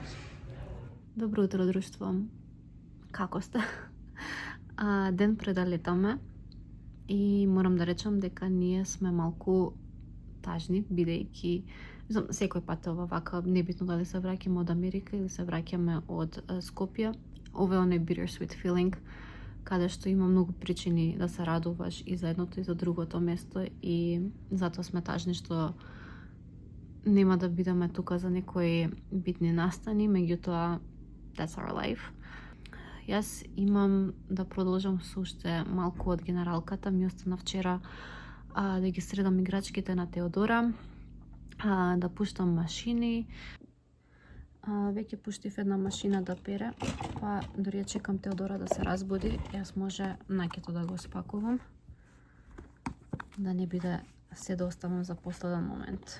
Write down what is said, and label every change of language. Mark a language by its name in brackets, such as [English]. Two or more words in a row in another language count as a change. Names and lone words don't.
[Macedonian] Добро утро, друштво. Како сте? Ден пред да летаме, и морам да речам дека ние сме малку тажни, бидејќи секој пат ова вака, небитно дали се враќаме од Америка или се враќаме од Скопје, ова е оној [English] bittersweet feeling, [Macedonian] каде што има многу причини да се радуваш и за едното и за другото место, и затоа сме тажни што нема да бидеме тука за некои битни настани, меѓутоа [English] that's our life. [Macedonian] Јас имам да продолжам со уште малку од генералката. Ми остана вчера да ги средам играчките на Теодора, да пуштам машини. Веќе пуштив една машина да пере, па дори ја чекам Теодора да се разбуди, јас може накето да го спакувам, да не биде се да оставам за последен момент.